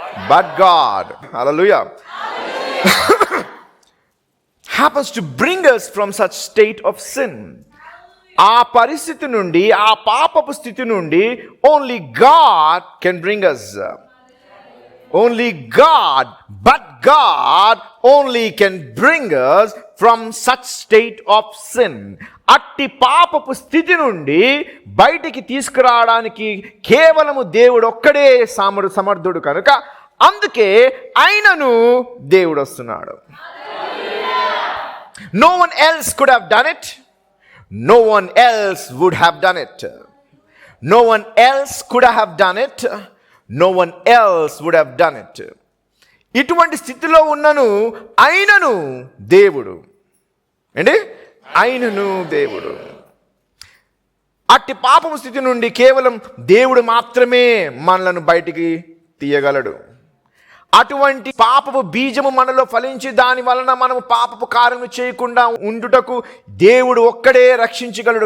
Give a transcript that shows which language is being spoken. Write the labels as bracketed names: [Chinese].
[English] But God, hallelujah, happens to bring us from such state of sin. [Telugu] ఆ పరిస్థితి నుండి, ఆ పాపపు స్థితి నుండి [English] Only God can bring us. Only God, but God only can bring us from such state of sin. [Telugu] అట్టి పాపపు స్థితి నుండి బయటికి తీసుకురావడానికి కేవలము దేవుడు ఒక్కడే సమర్థుడు కనుక అందుకే ఆయనను దేవుడు వస్తున్నాడు. [English] No one else could have done it. No one else would have done it. No one else could have done it. No one else would have done it. [Telugu] ఇటువంటి స్థితిలో ఉన్నను అయినను దేవుడు ఏంటి? అయినను దేవుడు. అట్టి పాపము స్థితి నుండి కేవలం దేవుడు మాత్రమే మనలను బయటికి తీయగలడు. అటువంటి పాపపు బీజము మనలో ఫలించి దాని వలన మనము పాపపు కార్యము చేయకుండా ఉండుటకు దేవుడు ఒక్కడే రక్షించగలడు.